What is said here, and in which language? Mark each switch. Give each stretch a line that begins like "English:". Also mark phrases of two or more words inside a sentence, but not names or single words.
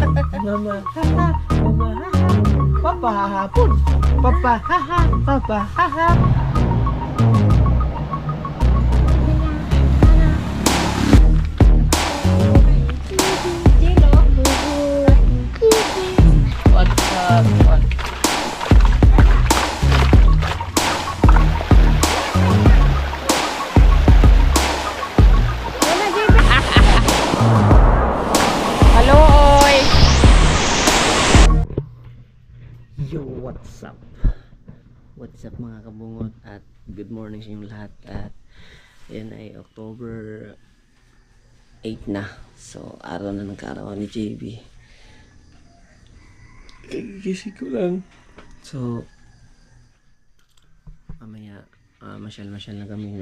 English: Mama, haha, mama, haha. Papa, hahapon. Papa, haha, papa, haha. What's up? Hello, oy! Yo, what's up? What's up
Filipino: mga kabungot at
English: good morning
Filipino: sa inyong lahat. At yan ay October 8 na. So, araw na ng kaarawan ni JB. Gising ko lang. So, mamaya masyal-masyal lang kami.